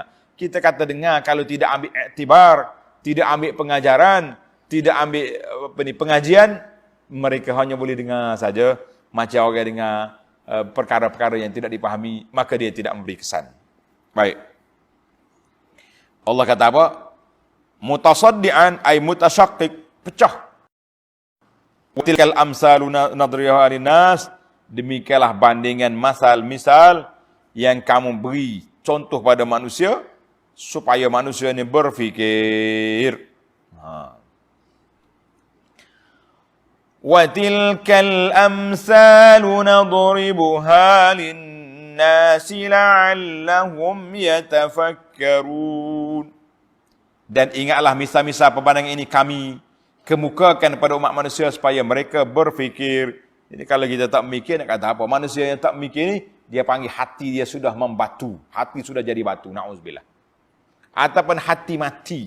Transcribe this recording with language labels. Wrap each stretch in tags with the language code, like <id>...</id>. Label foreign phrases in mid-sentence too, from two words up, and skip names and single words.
<ms>Kita kata dengar, kalau tidak ambil iktibar, tidak ambil pengajaran, tidak ambil pengajian, mereka hanya boleh dengar saja. Macam orang dengar perkara-perkara yang tidak dipahami, maka dia tidak memberi kesan. Baik. Allah kata apa?</ms> <ar>متصدعا أي متشقق, pecah. تلك الأمثال نضربها للناس,</ar> <ms>demikianlah bandingan misal yang kamu beri contoh pada manusia supaya manusia ini berfikir.</ms> <ar>وتلك الأمثال نضربها للناس لعلهم يتفكرون.</ar> <ms>Dan ingatlah misal-misal perbandingan ini kami kemukakan kepada umat manusia supaya mereka berfikir. Jadi kalau kita tak mikir, nak kata apa? Manusia yang tak mikir ni, dia panggil hati dia sudah membatu. Hati sudah jadi batu. Na'udzubillah. Ataupun hati mati.</ms>